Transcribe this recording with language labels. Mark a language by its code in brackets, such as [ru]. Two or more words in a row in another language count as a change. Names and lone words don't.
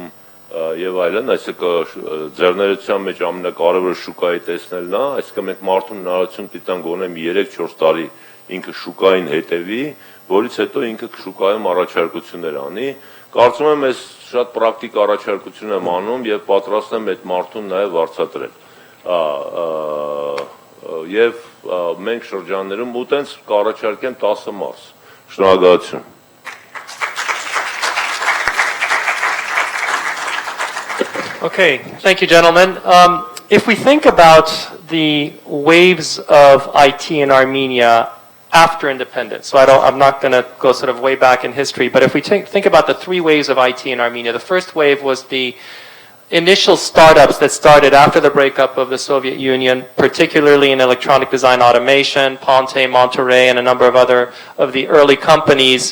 [hy] եւ այլն, այսինքն ձեռներության մեջ ամենակարևորը շուկայի տեսնելն է, այսինքն մենք մարդուն հնարավորություն տիտան գոնե 3-4 տարի ինքը շուկային հետևի, որից հետո ինքը շուկայում առաջարկություններ անի։ Կարծում եմ ես շատ պրակտիկ առաջարկություն եմ անում եւ պատրաստ եմ այդ մարդուն նաեւ վարձատրել։ Եվ մենք շրջաններում ու տենց կառաջարկեմ 10 մարս։ Շնորհակալություն։ [en] Okay, thank you, gentlemen. If we think about the waves of IT in Armenia after independence, so I'm not going to go sort of way back in history, but if we think about the 3 waves of IT in Armenia, the first wave was the initial startups that started after the breakup of the Soviet Union, particularly in electronic design automation, Ponte, Monterey, and a number of other of the early companies.